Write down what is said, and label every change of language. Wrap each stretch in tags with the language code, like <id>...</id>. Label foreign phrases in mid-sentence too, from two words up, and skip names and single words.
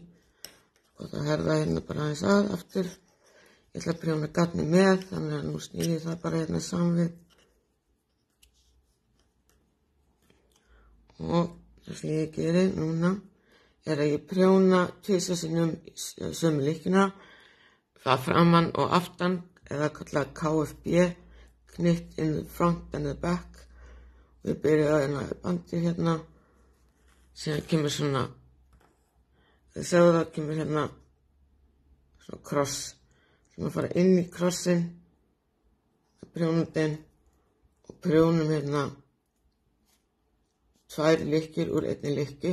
<is>Og það herða hérna bara aðeins aftur. Ég ætla að prjóna gatni með, þannig að nú snýði ég það bara hérna saman við. Og það sem ég geri núna er að ég prjóna 2 sinnum sömu lykkjuna, það framan og aftan, eða kallað KFB,</is> <en>knit in the front and the back.</en> <is>Og ég byrja að hérna bandi hérna, síðan kemur svona, þegar sjáðu það kemur hérna svona kross. Þannig að fara inn í krossin, prjónandinn og prjónum hérna 2 lykkjur úr einni lykkju.</is>